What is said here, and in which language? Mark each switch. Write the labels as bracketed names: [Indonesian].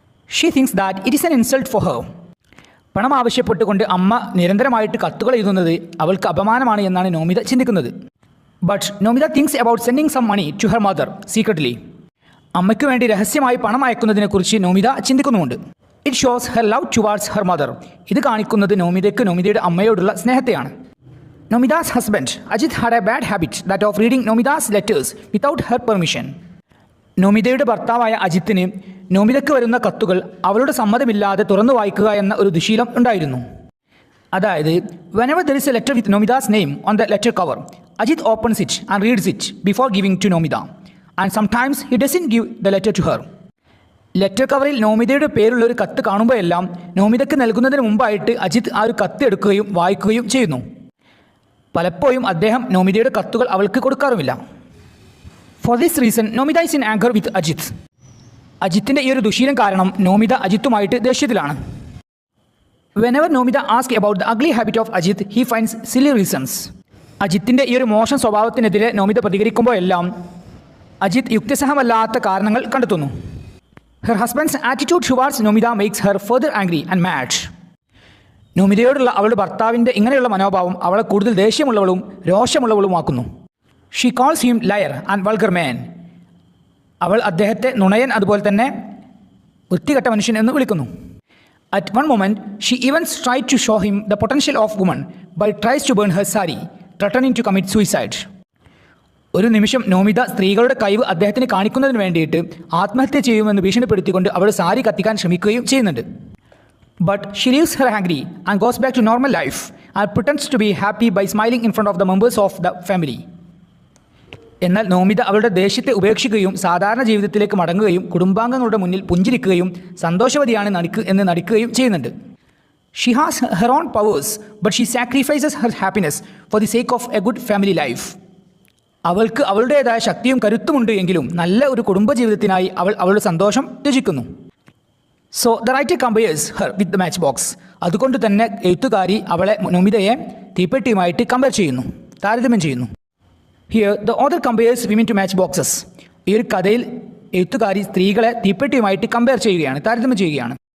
[English] She thinks that it is an insult for her. [Malayalam] പണം ആവശ്യപ്പെട്ടുകൊണ്ട് അമ്മ നിരന്തരമായിട്ട് കത്തുകൾ എഴുതുന്നത് അവൾക്ക് അപമാനമാണ് എന്നാണ് നോമിത ചിന്തിക്കുന്നത്. [English] But Nomita thinks about sending some money to her mother secretly. [Malayalam] അമ്മയ്ക്ക് വേണ്ടി രഹസ്യമായി പണം അയക്കുന്നതിനെക്കുറിച്ച് Nomita ചിന്തിക്കുന്നുമുണ്ട്. [English] It shows her love towards her mother. [Malayalam] ഇത് കാണിക്കുന്നത് നോമിതയ്ക്ക് നോമിതയുടെ അമ്മയോടുള്ള സ്നേഹത്തെയാണ്. [English] Nomida's husband, Ajit, had a bad habit that of reading Nomida's letters without her permission. [Malayalam] നോമിതയുടെ ഭർത്താവായ അജിത്തിന് നോമിതയ്ക്ക് വരുന്ന കത്തുകൾ അവളുടെ സമ്മതമില്ലാതെ തുറന്നു വായിക്കുക എന്ന ഒരു ദുശീലം ഉണ്ടായിരുന്നു. [English] അതായത് whenever there is a letter with Nomida's name on the letter cover, Ajit opens it and reads it before giving to Nomida. And sometimes he doesn't give the letter to her. [Malayalam] Letter കവറിൽ നോമിതയുടെ പേരുള്ള ഒരു കത്ത് കാണുമ്പോഴെല്ലാം നോമിതയ്ക്ക് നൽകുന്നതിന് മുമ്പായിട്ട് അജിത് ആ ഒരു കത്ത് എടുക്കുകയും വായിക്കുകയും ചെയ്യുന്നു. പലപ്പോഴും അദ്ദേഹം നോമിതയുടെ കത്തുകൾ അവൾക്ക് കൊടുക്കാറുമില്ല. [English] For this reason Nomita is in anger with Ajit. [Malayalam] അജിത്തിൻ്റെ ഈ ഒരു ദുശീലം കാരണം Nomita അജിത്തുമായിട്ട് ദേഷ്യത്തിലാണ്. [English] Whenever Nomita ask about the ugly habit of Ajit he finds silly reasons. [Malayalam] അജിത്തിൻ്റെ ഈ ഒരു മോശം സ്വഭാവത്തിനെതിരെ നോമിത പ്രതികരിക്കുമ്പോഴെല്ലാം അജിത് യുക്തിസഹമല്ലാത്ത കാരണങ്ങൾ കണ്ടെത്തുന്നു. [English] Her husband's attitude towards Nomida makes her further angry and mad. [Malayalam] നോമിതയോടുള്ള അവളുടെ ഭർത്താവിൻ്റെ ഇങ്ങനെയുള്ള മനോഭാവം അവളെ കൂടുതൽ ദേഷ്യമുള്ളവളും രോഷമുള്ളവളുമാക്കുന്നു. [English] She calls him liar and vulgar man. [Malayalam] അവൾ അദ്ദേഹത്തെ നുണയൻ അതുപോലെ തന്നെ വൃത്തികെട്ട മനുഷ്യൻ എന്ന് വിളിക്കുന്നു. [English] At one moment, she even tried to show him the potential of woman, but tries to burn her sari, threatening to commit suicide. [Malayalam] ഒരു നിമിഷം നോമിത സ്ത്രീകളുടെ കഴിവ് അദ്ദേഹത്തിന് കാണിക്കുന്നതിന് വേണ്ടിയിട്ട് ആത്മഹത്യ ചെയ്യുമെന്ന് ഭീഷണിപ്പെടുത്തിക്കൊണ്ട് അവൾ സാരി കത്തിക്കാൻ ശ്രമിക്കുകയും ചെയ്യുന്നുണ്ട്. [English] But she leaves her angry and goes back to normal life and pretends to be happy by smiling in front of the members of the family. [Malayalam] എന്നാൽ നോമിത അവളുടെ ദേഷ്യത്തെ ഉപേക്ഷിക്കുകയും സാധാരണ ജീവിതത്തിലേക്ക് മടങ്ങുകയും കുടുംബാംഗങ്ങളുടെ മുന്നിൽ പുഞ്ചിരിക്കുകയും സന്തോഷവതിയാണ് എന്ന് നടിക്കുകയും ചെയ്യുന്നുണ്ട്. [English] She has her own powers, but she sacrifices her happiness for the sake of a good family life. [Malayalam] അവൾക്ക് അവളുടേതായ ശക്തിയും കരുത്തുമുണ്ട് എങ്കിലും നല്ല ഒരു കുടുംബജീവിതത്തിനായി അവൾ അവളുടെ സന്തോഷം ത്യജിക്കുന്നു. [English] So the writer compares her with the match box. [Malayalam] അതുകൊണ്ട് തന്നെ എഴുത്തുകാരി അവളെ നോമിതയെ തീപ്പെട്ടിയുമായിട്ട് കമ്പയർ ചെയ്യുന്നു, താരതമ്യം ചെയ്യുന്നു. [English] Here the author compares women to match boxes. [Malayalam] ഈ ഒരു കഥയിൽ എഴുത്തുകാരി സ്ത്രീകളെ തീപ്പെട്ടിയുമായിട്ട് കമ്പയർ ചെയ്യുകയാണ്, താരതമ്യം ചെയ്യുകയാണ്.